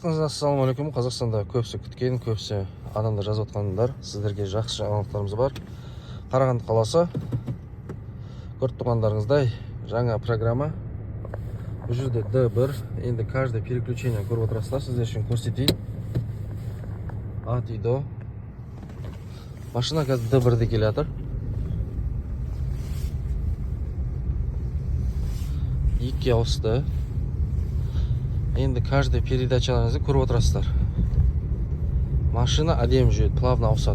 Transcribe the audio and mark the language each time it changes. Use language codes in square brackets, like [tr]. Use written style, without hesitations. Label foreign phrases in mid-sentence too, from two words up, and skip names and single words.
[kk] Барлықтарыңызға ассалаумағалейкум. Қазақстанда көпсі күткен, көпсі адамдар жазып отқандар, сіздерге жақсы жаңалықтарымыз бар. Қарағанды қаласы, көріп тұрғандарыңыздай жаңа программа. Бұл жерде D1, енді [ru] каждый переключение [kk] көріп отырасыздар, сіздер үшін көрсетейін. [ru] От и до. [kk] Машина қазір D1-де келе жатыр. Екі ауысты. Енді каждый передачаларыңызды көріп отырасыздар. Машина әдемі жүреді, плавно ауысады.